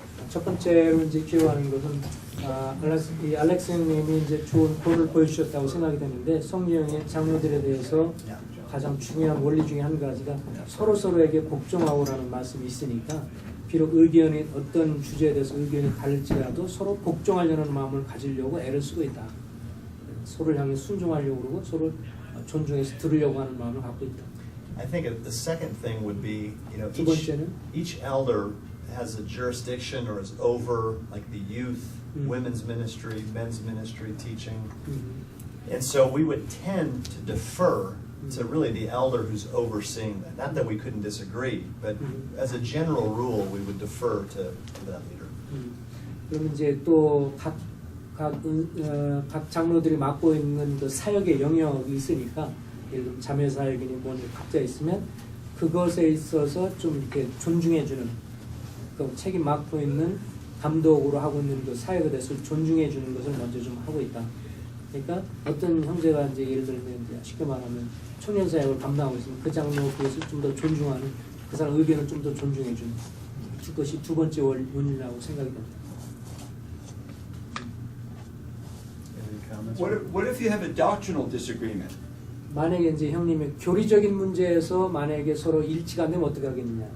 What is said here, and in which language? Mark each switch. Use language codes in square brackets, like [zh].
[ko] 첫 번째로 이제 기여하는 것은 알렉스님이 이제 좋은 본을 보여주셨다고 생각이 되는데 성령의 장로들에 대해서 가장 중요한 원리 중에 한 가지가 서로에게 복종하고라는 말씀이 있으니까 비록 의견이 어떤 주제에 대해서 의견이 다를지라도 서로 복종하려는 마음을 가지려고 애를 쓰고 있다. 서로를 향해 순종하려고 그러고 서로 존중해서 들으려고 하는 마음을 갖고 있다. [en] I think the second thing would be, [ko] 두 번째는 [en] each elder has a jurisdiction or is over like the youth, women's ministry, men's ministry, teaching. And so we would tend to defer to really the elder who's overseeing that. Not that we couldn't disagree, but as a general rule, we would defer to that leader. [ko] 그럼 이제 또 각 장로들이 맡고 있는 그 사역의 영역이 있으니까 예를 들면 자매 사역이니 뭐니 각자 있으면 그것에 있어서 좀 이렇게 존중해주는 그 책임 맡고 있는 감독으로 하고 있는 그 사역에 대해서 존중해 주는 것을 먼저 좀 하고 있다. 그러니까 어떤 형제가 이제 예를 들면 이제 쉽게 말하면 청년 사역을 감당하고 있으면 그 장로 그것을 좀 더 존중하는 그 사람 의견을 좀 더 존중해 주는 그것이 두 번째 원리라고 생각이 됩니다. [en] Any comments? What if you have a doctrinal disagreement? [ko] 만약에 이제 형님의 교리적인 문제에서 만약에 서로 일치가 안 되면 어떻게 하겠느냐?